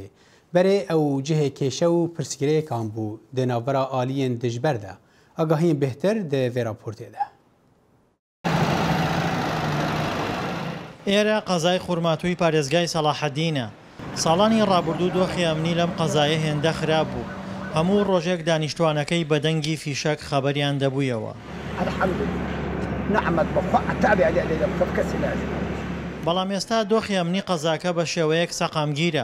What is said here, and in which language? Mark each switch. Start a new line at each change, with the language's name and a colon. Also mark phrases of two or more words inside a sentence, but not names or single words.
Kurdish: Berê ew cihê kêşe û pirsgirêkan bû di navbera aliyên dijber de. Agahiyên bêhtir di vê raportê de.
Central Kurdish: ئێرە قەزای خورماتووی پارێزگای سەلاحەدینە. ساڵانی ڕابردوو دۆخی ئەمنی لەم قەزایە هێندە خراپ بوو. هەموو ڕۆژێک دانیشتوانەکەی بە دەنگی فیشەک خەبەریان دەبوویەوە. بەڵام ئێستا دۆخی ئەمنی قەزاکە بە شێوەیەک سەقامگیرە.